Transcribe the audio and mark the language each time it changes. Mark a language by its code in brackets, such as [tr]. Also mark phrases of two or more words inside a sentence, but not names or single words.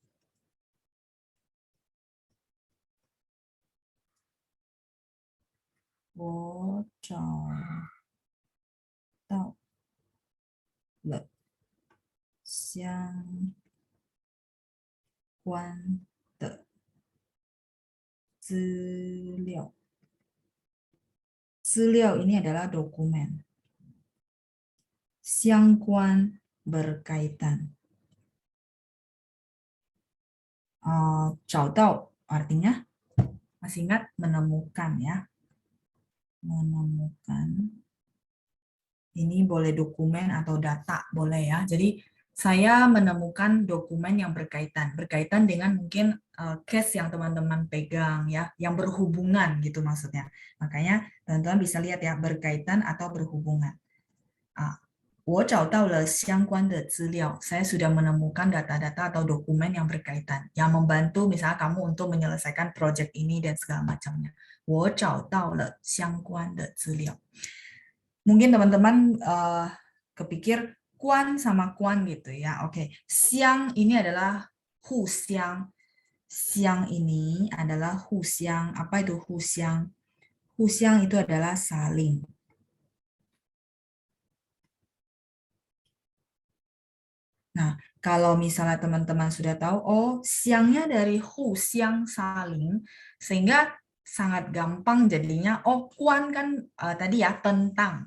[zh] 我找到了相关的资料。 [id] 资料 ini adalah dokumen. 相关 berkaitan. 找到 artinya masih ingat menemukan ya. Menemukan. Ini boleh dokumen atau data, boleh ya. Jadi saya menemukan dokumen yang berkaitan dengan mungkin case yang teman-teman pegang ya, yang berhubungan gitu maksudnya. Makanya teman-teman bisa lihat ya, berkaitan atau berhubungan. [zh] 我找到了相关的资料. [id] Saya sudah menemukan data-data atau dokumen yang berkaitan, yang membantu misalnya kamu untuk menyelesaikan project ini dan segala macamnya. [zh] 我找到了相关的资料. [id] Mungkin teman-teman kepikir kuan sama kuan gitu ya. Oke, siang ini adalah hu siang. Siang ini adalah hu siang. Apa itu hu siang? Hu siang itu adalah saling. Nah, kalau misalnya teman-teman sudah tahu, oh siangnya dari hu siang saling, sehingga sangat gampang jadinya, oh kuan kan tadi ya tentang.